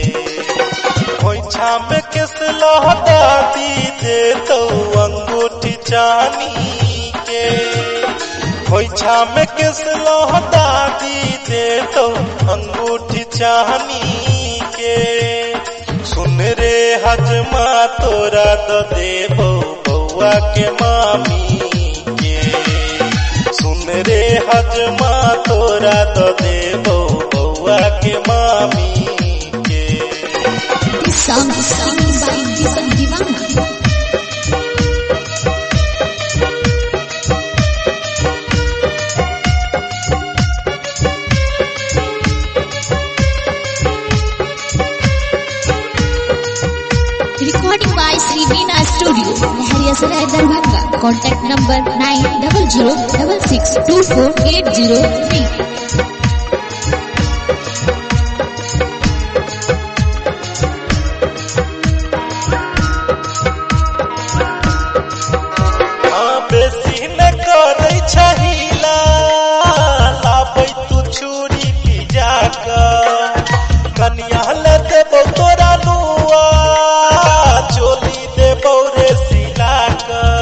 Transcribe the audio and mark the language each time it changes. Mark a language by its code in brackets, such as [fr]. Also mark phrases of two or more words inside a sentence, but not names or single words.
[mai] खोइछा में किस लहदा दी दे तो अंगूठी चानी के, खोइछा में किस लहदा दी दे तो अंगूठी चानी के। सुन रे हजमा तोरा तो देबो बउआ के मामी के, सुन रे हजमा तोरा तो देबो बउआ के मामी के। [en] This song is sung by Deepak Divana. Recording by Sri Veena Studio, Nehariya Sarai, Darbhanga. Contact number 9006624803. [mai] बेसी न करे छहिला लाबै तू छुरी पिजा का, कनिया ले देबो तोरा नुआ चोली देबो रे सिला का।